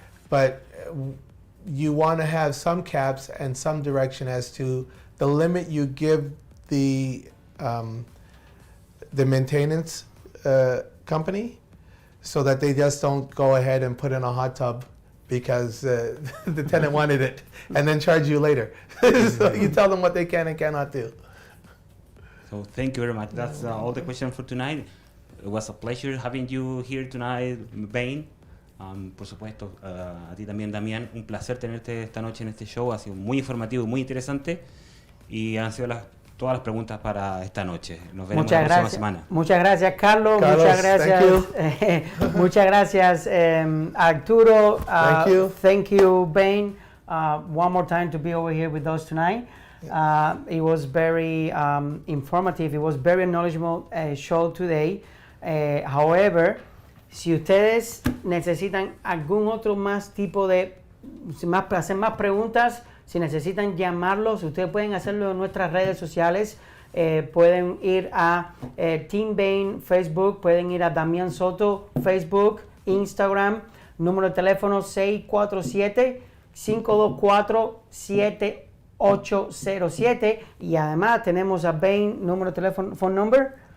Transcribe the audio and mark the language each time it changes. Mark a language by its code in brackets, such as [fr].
[en] But you want to have some caps and some direction as to the limit you give the maintenance company, so that they just don't go ahead and put in a hot tub because the tenant wanted it and then charge you later. So you tell them what they can and cannot do. So thank you very much. That's all the questions for tonight. It was a pleasure having you here tonight, Bain. [es] Por supuesto, a ti también, Damián. Un placer tenerte esta noche en este show. Ha sido muy informativo, muy interesante. Y han sido todas las preguntas para esta noche. Nos veremos la próxima semana. Muchas gracias, Carlos. Muchas gracias. Muchas gracias, Arturo. [en] Thank you, Bain. One more time to be over here with us tonight. It was very informative. It was very knowledgeable show today. [es] However, si ustedes necesitan algún otro más tipo de, hacer más preguntas, si necesitan llamarlos, ustedes pueden hacerlo en nuestras redes sociales. Pueden ir a Team Bain Facebook, pueden ir a Damián Soto Facebook, Instagram, número de teléfono 647-524-7807, y además tenemos a Bain, número de teléfono, [en] phone number